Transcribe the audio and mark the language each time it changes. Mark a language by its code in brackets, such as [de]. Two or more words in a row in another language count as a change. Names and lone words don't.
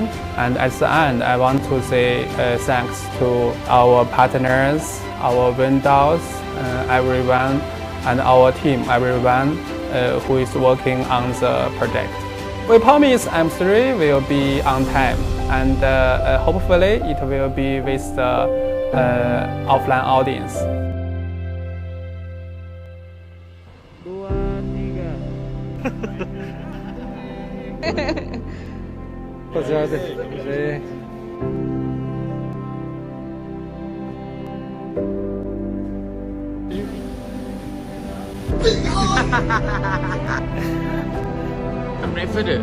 [en] And at the end, I want to say thanks to our partners, our vendors, everyone, and our team, everyone who is working on the project. We promise M3 will be on time, and hopefully it will be with the offline audience. [ja] こちらです。 [id] Breakfast dia?